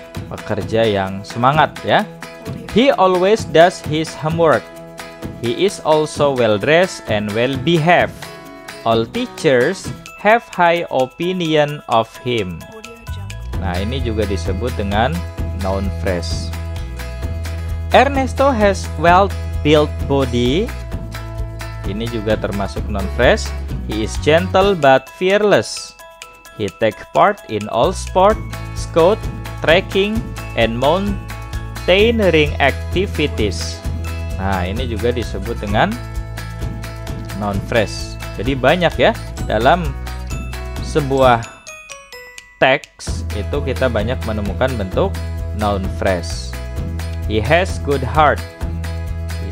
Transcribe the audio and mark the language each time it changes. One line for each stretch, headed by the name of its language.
Indonesian: Pekerja yang semangat ya.
English: He always does his homework. He is also well dressed and well behaved. All teachers have high opinion of him.
Indonesian: Nah, ini juga disebut dengan noun phrase.
English: Ernesto has well-built body.
Indonesian: Ini juga termasuk noun phrase.
English: He is gentle but fearless. He take part in all sport, scout, trekking, and mountaineering activities.
Indonesian: Nah, ini juga disebut dengan noun phrase. Jadi banyak ya, dalam sebuah teks itu kita banyak menemukan bentuk noun phrase.
English: He has good heart. He